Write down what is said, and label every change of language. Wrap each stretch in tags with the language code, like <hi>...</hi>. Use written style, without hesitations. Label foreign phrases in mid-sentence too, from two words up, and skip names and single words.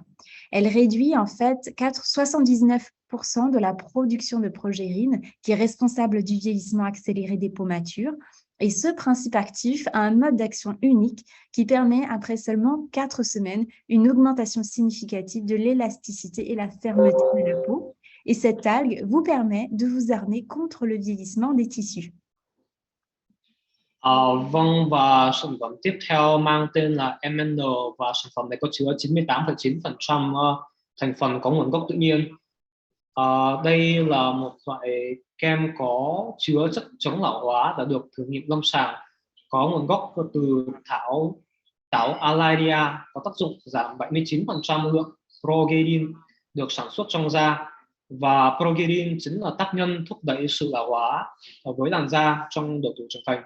<fr>Elle réduit en fait 79% de la production de progérine, qui est responsable du vieillissement accéléré des peaux matures. Et ce principe actif a un mode d'action unique qui permet, après seulement 4 semaines, une augmentation significative de l'élasticité et la fermeté de la peau. Et cette algue vous permet de vous armer contre le vieillissement des tissus.</fr> <vi>Vâng, và sản phẩm tiếp theo mang tên là MN, và sản phẩm này có chứa 98,9% thành phần có nguồn gốc tự nhiên. Đây là một loại kem có chứa chất chống lão hóa đã được thử nghiệm lâm sàng, có nguồn gốc từ táo Alaria, có tác dụng giảm 79% lượng progerin được sản xuất trong da, và progerin chính là tác nhân thúc đẩy sự lão hóa với làn da trong độ tuổi trưởng thành.</vi>